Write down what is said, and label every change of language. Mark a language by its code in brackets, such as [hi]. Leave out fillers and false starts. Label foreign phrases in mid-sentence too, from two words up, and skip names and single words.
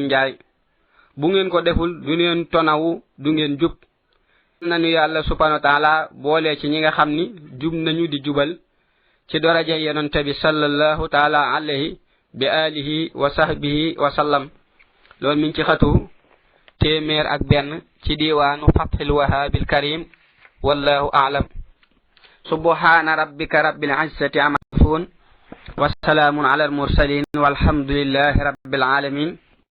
[wo] njaay bu ngeen ko deful du ngeen tonawu du ngeen jub nañu yàlla [ar] سبحانه وتعالى [wo] boole ci ñi nga xam ni jub nañu di jubal ci daraja yonente bi [ar] صلى الله تعالى عليه بآله وصحبه وسلم [wo] loolu mi ngi ci xatu téeméer ak benn ci diwaanu fathil wahabil karim [ar] والله أعلم سبحان ربك رب العزة عما يصفون وسلام على المرسلين والحمد لله رب العالمين